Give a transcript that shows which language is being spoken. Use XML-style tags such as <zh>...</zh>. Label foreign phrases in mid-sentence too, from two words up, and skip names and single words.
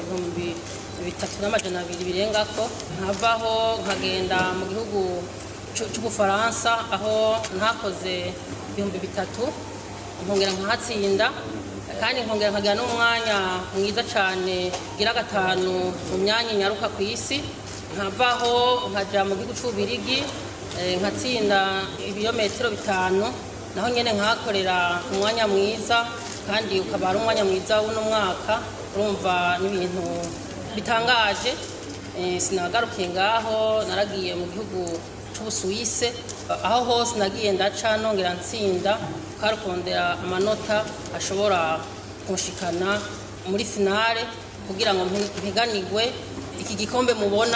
<rn>3,200 birengako, nkavaho nkagenda mu gihugu cy'Ubufaransa aho ntakoze 3,000 nkongera nkahatsinda kandi nkongera nkagira n'umwanya mwiza cyane gira 5 mu myanya nyaruka ku isi. Nkavaho nkajya mu gihugu cy'Ubirigi nkatsinda ibirometero 5, naho nyene nkakorera umwanya mwiza kandi ukaba ari umwanya mwiza w'uno mwaka. Urumva n'ibintu bitangaje. Sinagarukiye ngaho, naragiye mu gihugu cy'Ubusuwise aho hose nagiye ndaca nongera ntsinda karukondera amanota ashobora kunshikana muri finale kugira ngo mpiganirwe iki gikombe mubona.</rn>